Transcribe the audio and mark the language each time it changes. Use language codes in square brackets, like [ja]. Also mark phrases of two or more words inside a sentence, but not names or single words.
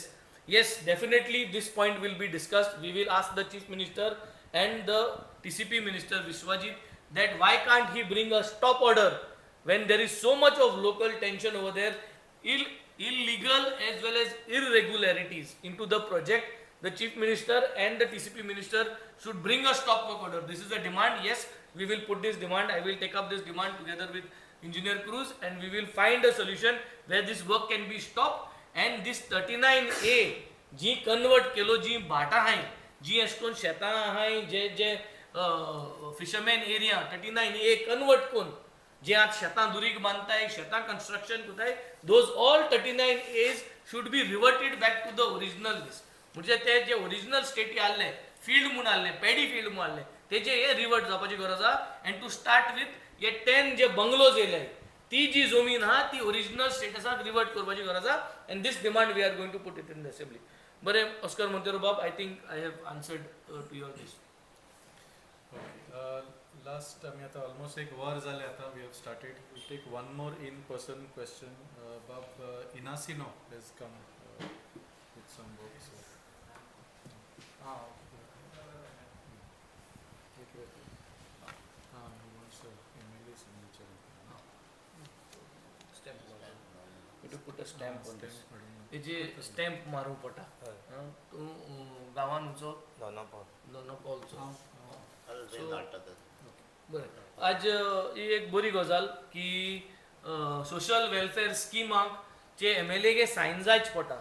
[en] Yes, definitely this point will be discussed. We will ask the chief minister and the TCP minister Vishwajit that why can't he bring a stop order when there is so much of local tension over there, illegal as well as irregularities into the project. The chief minister and the TCP minister should bring a stop work order. This is a demand. Yes, we will put this demand. I will take up this demand together with Engineer Cruz, and we will find a solution where this work can be stopped. [kok] And this 39A जी कन्वर्ट केलो, जी भाटां हाय, जी अशकोन शेतां हाय, जे जे [en] fisherman area [kok] 39A कन्वर्ट कोन जे आज शेतां दुरीक बांदताय, शेतां कंस्ट्रक्शन करताय, [en] those all 39As should be reverted back to the original list. [kok] म्हणजे ते जे ओरिजिनल स्टेटी आहले, फील्ड म्हणून आहले, [en] paddy field [kok] म्हणून आहले, तेजे हे रिवर्ट जावपाची गरज आहा. [en] and to start with [kok] हे 10 जे बंगलोज येयले, ती जी जमीन आहा ती ओरिजिनल स्टेटसाक रिवर्ट करपाची गरज आहा. [en] and this demand we are going to put it in the assembly. [kok] बरें ऑस्कर मोंतेरो बाब, [en] I think I have answered to your this. [mr] लास्ट आम्ही आता ऑलमोस्ट एक वर झाले आता. [en] We have started. Will take one more in person question. बाब इनासिनो has come with some books. put a stamp on this. [kok] हेजे स्टॅम्प मारूंक पडटा. तूं गांवान वचो दोनापावलचो. बरें, आज ही एक बरी गजाल की [en] social welfare [kok] स्किमाक जे MLA गे सायन जायच पडटा.